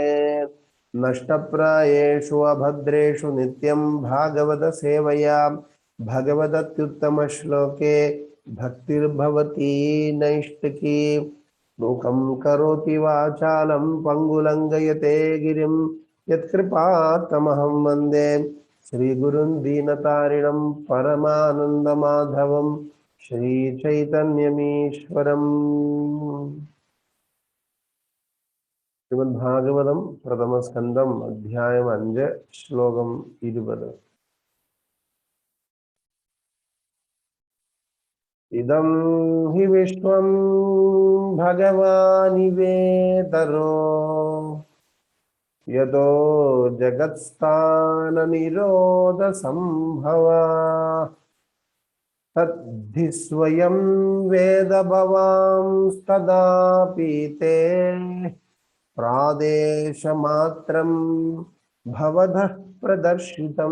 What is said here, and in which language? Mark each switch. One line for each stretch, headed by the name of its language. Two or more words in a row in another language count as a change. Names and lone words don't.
Sanskrit: नष्टप्रायेषु अभद्रेषु नित्यं भागवत सेवया भगवदत्युत्तमश्लोके भक्तिर्भवती नैष्टिकी। मूकं करोति वाचालं पङ्गुलङ्घयते गिरिं यत्कृपातमहं वन्दे श्रीगुरुं दीनतारिणं परमानन्दमाधवं श्रीचैतन्यमीश्वरम्।
Malayalam: ശ്രീമദ്ഭാഗവതം പ്രഥമസ്കന്ധം അധ്യായം 5 ശ്ലോകം 20.
Sanskrit: ഇദം ഹി വിശ്വം ഭഗവാനിവേതരോ യതോ ജഗത്സ്ഥാനനിരോധ സംഭവ തദ്ധി സ്വയം വേദ ഭവാംസ്തദാപീതേ പ്രാദേശമാത്രം ഭവതഃ പ്രദർശിതം.